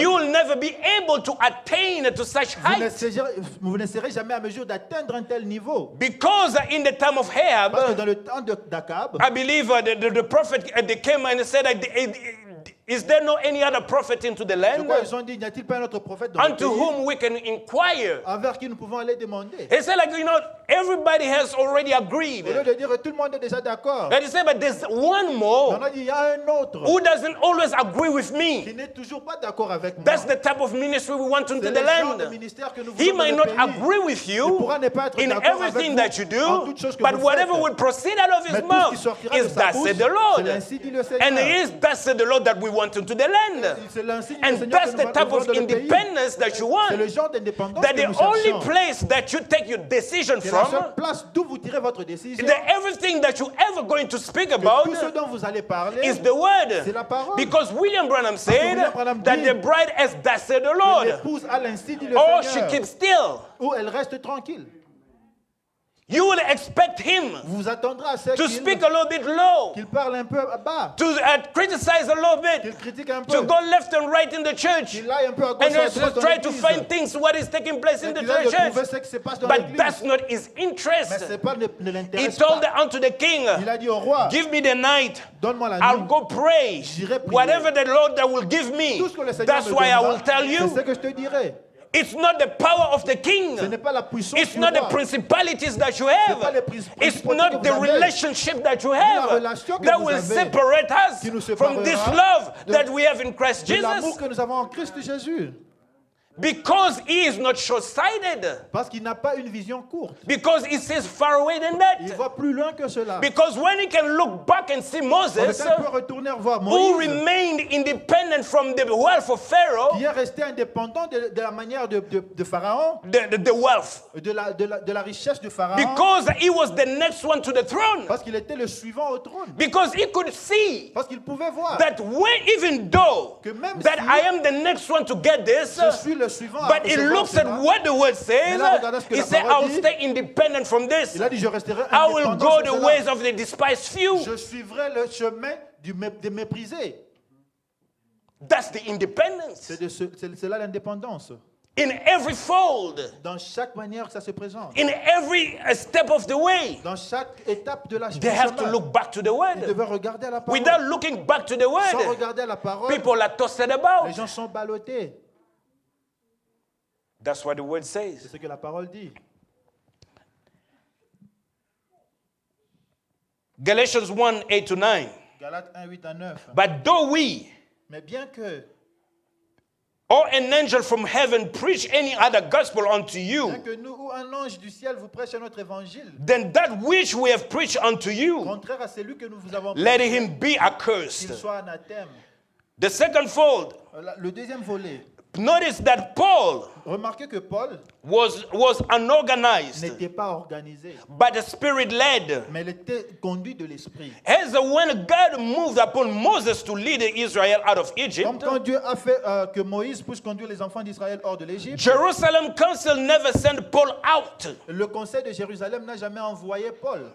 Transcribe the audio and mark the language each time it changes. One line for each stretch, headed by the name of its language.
English: you will never be able to attain to such height.
French: vous ne serez jamais à mesure d'atteindre un tel niveau.
English: Because in the time of
French: Parce que
English: Ahab,
French: dans le temps d'Akab,
English: I believe the prophet they came and said, is there no any other prophet into the
French: je
English: land
French: crois qu'ils ont dit, n'y a-t-il pas un autre prophète dans le
English: unto
French: pays
English: whom we can inquire?
French: envers qui nous pouvons aller demander?
English: He said, everybody has already agreed.
French: Au lieu de dire tout le monde est déjà d'accord,
English: But he said, but there's one more
French: on a dit il y a un autre
English: who doesn't always agree with
French: qui
English: me.
French: n'est toujours pas d'accord avec moi.
English: That's the type of ministry we want into
French: C'est
English: the
French: le genre de
English: land.
French: ministère que nous
English: He
French: voulons
English: might
French: dans
English: not
French: le pays.
English: agree with
French: Il
English: you
French: pourra ne pas être
English: in
French: d'accord avec
English: everything
French: vous
English: that you
French: en
English: do,
French: toutes choses que
English: but
French: vous
English: whatever
French: faites.
English: will proceed out of
French: Mais
English: his
French: tout ce qui
English: mouth
French: sortira de
English: is
French: sa
English: thus
French: bouche,
English: said the
French: c'est
English: Lord.
French: l'ainsi dit le
English: And
French: Seigneur.
English: it is thus said the Lord that we want into the land.
French: C'est l'ainsi dit le
English: And
French: Seigneur
English: that's
French: que
English: the
French: nous
English: type
French: voulons
English: of
French: dans le pays.
English: independence that you
French: C'est
English: want.
French: le genre d'indépendance
English: That
French: que
English: the
French: nous
English: only
French: cherchons.
English: place that you take your decision
French: C'est la seule
English: from,
French: place d'où vous tirez votre décision.
English: that everything that you ever going to speak
French: Que
English: about
French: tout ce dont vous allez parler,
English: is the word.
French: c'est la parole.
English: Because William Branham said
French: William Branham
English: that
French: dit
English: the bride has thus said the
French: que
English: Lord,
French: l'épouse a l'ainsi dit le
English: or she
French: Seigneur,
English: keeps still.
French: où elle reste tranquille.
English: You will expect him
French: Vous vous attendrez à ce
English: to speak a little bit low,
French: qu'il parle un peu bas,
English: to criticize a little
French: qu'il
English: bit,
French: critique un peu,
English: to go left and right in the church,
French: qu'il aille un peu à gauche
English: and
French: et à
English: just
French: droite dans
English: try to
French: l'église.
English: find things what is taking place in
French: Et
English: the
French: qu'il aille de trouver
English: church.
French: ce qui se passe dans
English: But
French: l'église.
English: that's not his
French: Mais
English: interest.
French: c'est pas ne
English: He
French: l'intéresse
English: told
French: pas.
English: unto the king,
French: Il a dit au roi,
English: give me the night,
French: donne-moi la
English: I'll
French: nuit.
English: go pray.
French: J'irai prier.
English: Whatever the Lord that will give me,
French: Tout ce que le Seigneur
English: that's
French: me
English: why I
French: donnera,
English: will tell
French: c'est
English: you.
French: ce que je te dirai.
English: It's not the power of the king.
French: Ce n'est pas la puissance
English: It's
French: du
English: not the
French: roi.
English: principalities that you
French: C'est pas
English: have.
French: les
English: It's
French: principautés
English: not
French: que
English: the
French: vous avez.
English: relationship that you
French: la
English: have
French: relation que
English: that
French: vous
English: will
French: avez
English: separate
French: qui nous
English: us from this
French: séparera
English: love
French: de-
English: that we have in Christ
French: De l'amour
English: Jesus.
French: que nous avons en Christ Jésus.
English: Because he is not short-sighted.
French: Parce qu'il n'a pas une vision courte.
English: Because he sees far away than
French: Il
English: that.
French: va plus loin que cela.
English: Because when he can look back and see Moses,
French: Quand il peut retourner voir
English: who
French: Moïse,
English: remained independent from the wealth of Pharaoh,
French: qui est resté indépendant de la manière de Pharaon,
English: the wealth,
French: de la richesse de Pharaon,
English: because he was the next one to the throne.
French: parce qu'il était le suivant au trône.
English: Because he could see
French: Parce qu'il pouvait voir
English: that even though
French: que même
English: that
French: si
English: I am the next one to get this,
French: je suis le suivant à
English: but he
French: recevoir
English: looks at
French: cela,
English: what the word says.
French: Mais là, regardez ce que
English: He
French: la
English: said,
French: parole
English: I'll
French: dit.
English: stay independent from this.
French: il a dit, je resterai
English: I will
French: indépendant
English: go
French: de
English: the
French: cela.
English: ways of the despised few.
French: Je suivrai le chemin des méprisés.
English: That's the independence.
French: C'est là l'indépendance.
English: In every fold,
French: Dans chaque manière que ça se présente.
English: in every step of the way,
French: Dans chaque étape de la
English: they have to
French: chemin,
English: look back to the
French: ils
English: word.
French: devaient regarder à la parole.
English: Without looking back to the
French: Sans
English: word,
French: regarder à la parole,
English: people are tossed
French: les
English: about.
French: gens sont ballottés.
English: That's what the word
French: C'est
English: says.
French: ce que la parole dit.
English: Galatians 1, 8 to 9.
French: Galates 1, 8 à 9.
English: But though we
French: Mais bien que,
English: or an angel from heaven preach any other gospel unto
French: bien
English: you
French: que nous ou un ange du ciel vous prêche notre évangile,
English: than that which we have preached unto you,
French: contraire à celui que nous vous avons
English: let
French: prêché,
English: him be
French: qu'il
English: accursed.
French: soit anathème.
English: The second fold,
French: Le deuxième volet.
English: notice that Paul
French: Remarquez que Paul
English: was unorganized,
French: n'était pas organisé,
English: but the Spirit led.
French: mais il était conduit de l'esprit.
English: As when God moved upon Moses to lead Israel out of
French: Comme
English: Egypt,
French: quand Dieu a fait que Moïse puisse conduire les enfants d'Israël hors de l'Égypte,
English: Jerusalem Council never sent Paul out,
French: le conseil de Jérusalem n'a jamais envoyé Paul.